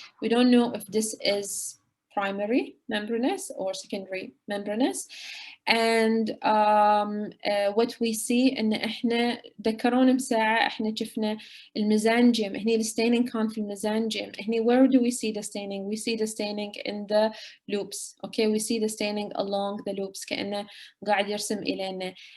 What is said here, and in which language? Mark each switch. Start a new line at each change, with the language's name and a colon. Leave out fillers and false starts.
English: We don't know if this is primary membranous or secondary membranous. And what we see
Arabic: إن إحنا ذكرونا مساعة إحنا شفنا الميزانجيم. هني the staining كان في الميزانجيم.
English: هني where do we see the staining? We see the staining in the loops. Okay, we see the staining along the loops
Arabic: كأنه قاعد يرسم إلينا.